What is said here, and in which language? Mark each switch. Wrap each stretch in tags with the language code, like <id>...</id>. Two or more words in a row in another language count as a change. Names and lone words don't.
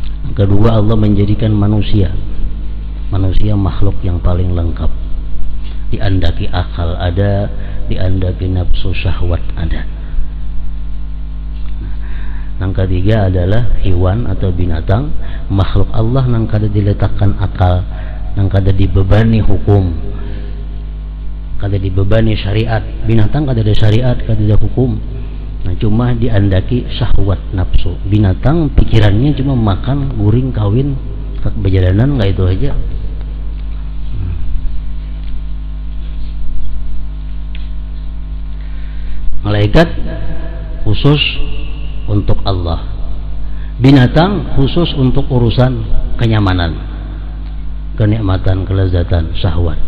<id>Kedua, Allah menjadikan manusia makhluk yang paling lengkap.</id> <bjn>Diandaki akal ada, diandaki nafsu syahwat ada.</bjn> <id>Yang ketiga adalah hewan atau binatang, makhluk Allah yang kada diletakkan akal, yang kada dibebani hukum, kada dibebani syariat.</id> <bjn>Binatang kada ada syariat, kada ada hukum. Nah, cuma diandaki syahwat nafsu. Binatang pikirannya cuma makan, guring, kawin, berjalanan,</bjn> <id>nggak itu aja. Malaikat khusus untuk Allah, binatang khusus untuk urusan kenyamanan, kenikmatan, kelezatan, syahwat.</id>